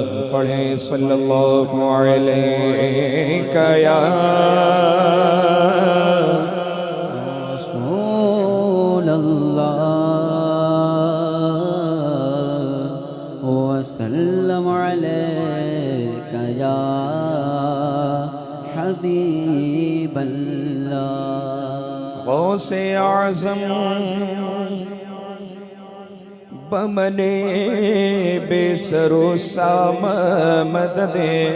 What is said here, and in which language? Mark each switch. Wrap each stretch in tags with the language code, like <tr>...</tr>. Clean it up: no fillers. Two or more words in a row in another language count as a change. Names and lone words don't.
<ar>पढ़े صلى الله عليك يا رسول الله وسلم عليك يا حبيب الله.</ar> <ur>गौसे आज़म बमने बेसरो साम मददे</ur>